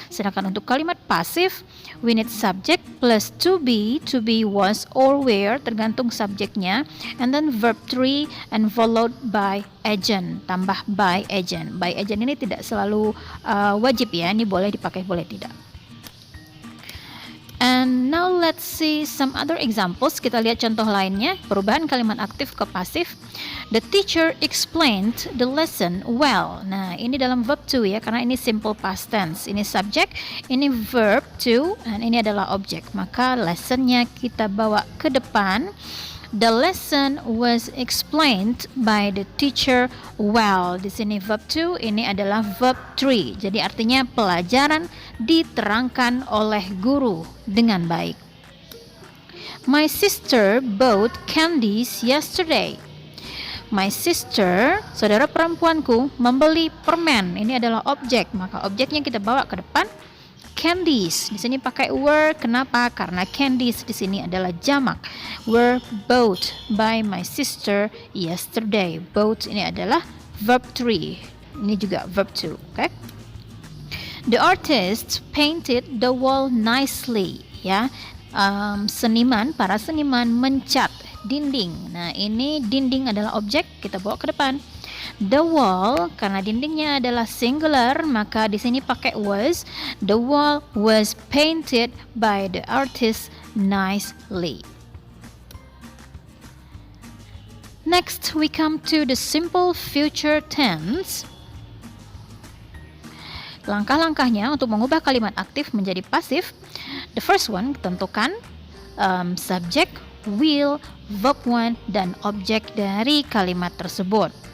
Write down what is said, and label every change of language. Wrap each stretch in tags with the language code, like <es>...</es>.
<id>Sedangkan untuk kalimat pasif</id> <en>we need subject plus to be was or were</en> <id>tergantung subjeknya,</id> <en>and then verb 3 and followed by agent,</en> <id>tambah</id> <en>by agent.</en> <id>By agent ini tidak selalu wajib ya, ini boleh dipakai boleh tidak.</id> <en>And now let's see some other examples.</en> <id>Kita lihat contoh lainnya, perubahan kalimat aktif ke pasif.</id> <en>The teacher explained the lesson well.</en> <id>Nah, ini dalam verb to ya, karena ini simple past tense. Ini subject, ini verb to, dan ini adalah object. Maka lessonnya kita bawa ke depan.</id> <en>The lesson was explained by the teacher well.</en> <id>Di sini verb 2, ini adalah verb 3. Jadi artinya pelajaran diterangkan oleh guru dengan baik.</id> <en>My sister bought candies yesterday.</en> <id>My sister, saudara perempuanku, membeli permen. Ini adalah objek, maka objeknya kita bawa ke depan. Candies, di sini pakai were. Kenapa? Karena candies di sini adalah jamak.</id> <en>Were bought by my sister yesterday.</en> <id>Bought ini adalah verb 3. Ini juga verb 2. Okay?</id> <en>The artist painted the wall nicely.</en> <id>Ya, para seniman mencat dinding. Nah, ini dinding adalah objek, kita bawa ke depan. The wall, karena dindingnya adalah singular, maka di sini pakai was.</id> <en>The wall was painted by the artist nicely. Next, we come to the simple future tense.</en> <id>Langkah-langkahnya untuk mengubah kalimat aktif menjadi pasif.</id> <en>The first one,</en> <id>tentukan subject, will, verb 1, dan objek dari kalimat tersebut.</id>